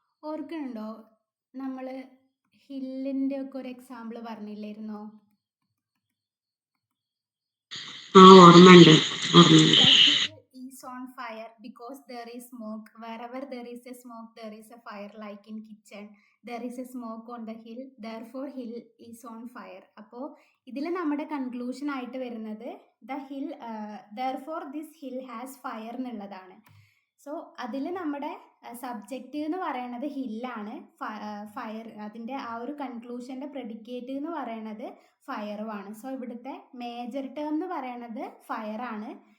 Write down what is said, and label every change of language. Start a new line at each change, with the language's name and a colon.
Malayalam: ഓർക്കുന്നുണ്ടോ, നമ്മൾ ഹില്ലിൻ്റെ ഒക്കെ ഒരു എക്സാമ്പിൾ പറഞ്ഞില്ലായിരുന്നോ? ഓർമ്മയുണ്ട്.
English: The hill is on fire because there is smoke. Wherever there is a smoke, there is a fire. Like in kitchen, there is a smoke on the hill. Therefore, hill is on fire.
Malayalam: അപ്പോൾ ഇതിൽ നമ്മുടെ conclusion ആയിട്ട് വരുന്നത്
English: the hill, therefore this hill has fire
Malayalam: എന്നുള്ളതാണ്. So അതിൽ നമ്മുടെ subject എന്ന് പറയുന്നത് ഹില്ലാണ്, ഫയർ, അതിൻ്റെ ആ ഒരു കൺക്ലൂഷൻ്റെ പ്രെഡിക്കേറ്റ് എന്ന് പറയുന്നത് ഫയറുമാണ്. സോ ഇവിടുത്തെ മേജർ ടേം എന്ന് പറയുന്നത് ഫയറാണ്.